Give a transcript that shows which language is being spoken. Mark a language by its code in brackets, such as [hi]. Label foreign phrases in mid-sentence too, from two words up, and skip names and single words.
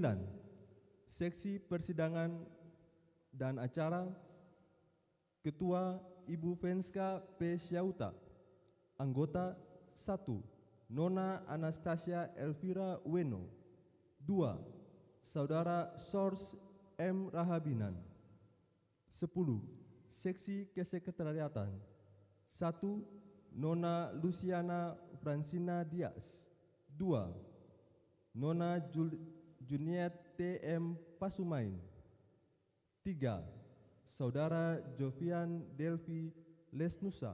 [id] Seksi Persidangan dan Acara Ketua Ibu Fenska P. Syauta. Anggota 1. Nona Anastasia Elvira Weno. 2. Saudara Sors M. Rahabinan. 10. Seksi Kesekretariatan 1. Nona Luciana Francina Dias. 2. Nona Juniet T.M. Pasumain. 3. Saudara Jovian Delvi Lesnusa.